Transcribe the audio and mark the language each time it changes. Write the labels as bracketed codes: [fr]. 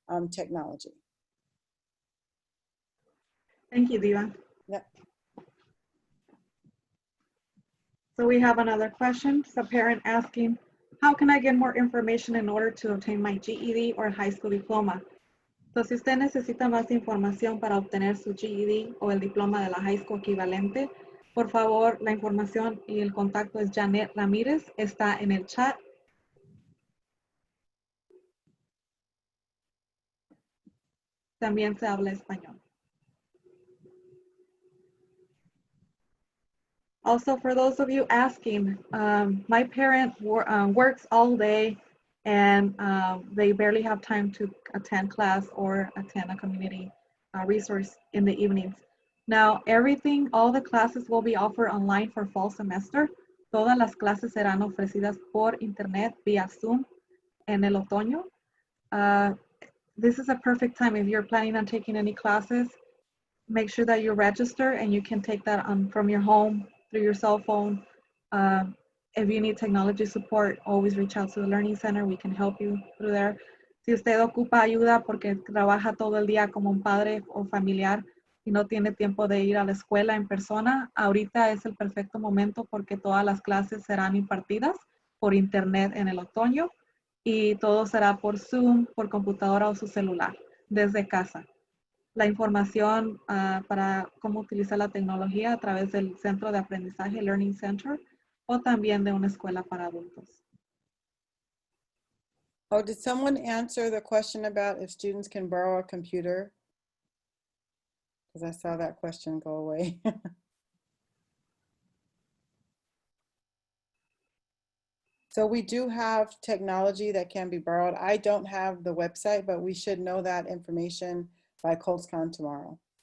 [en] technology. Thank you, Diva. Yep. So we have another question. It's a parent asking, how can I get more information in order to obtain my GED or high school diploma? [es] Entonces, si usted necesita más información para obtener su GED o el diploma de la high school equivalente, por favor, la información y el contacto es Janet Ramírez, está en el chat. También se habla español. [en] Also, for those of you asking, my parent works all day and they barely have time to attend class or attend a community resource in the evenings. Now, all the classes will be offered online for fall semester. [es] Todas las clases serán ofrecidas por internet vía Zoom en el otoño. [en] This is a perfect time if you're planning on taking any classes. Make sure that you register and you can take that from your home through your cell phone. If you need technology support, always reach out to the Learning Center. We can help you through there. [es] Si usted ocupa ayuda porque trabaja todo el día como un padre o familiar y no tiene tiempo de ir a la escuela en persona, ahorita es el perfecto momento porque todas las clases serán impartidas por internet en el otoño y todo será por Zoom, por computadora o su celular, desde casa. La información para cómo utilizar la tecnología a través del Centro de Aprendizaje Learning Center o también de una escuela para adultos. [en] Oh, did someone answer the question about if students can borrow a computer? Because I saw that question go away. So we do have technology that can be borrowed. I don't have the website, but we should know that information by Colts-CON tomorrow.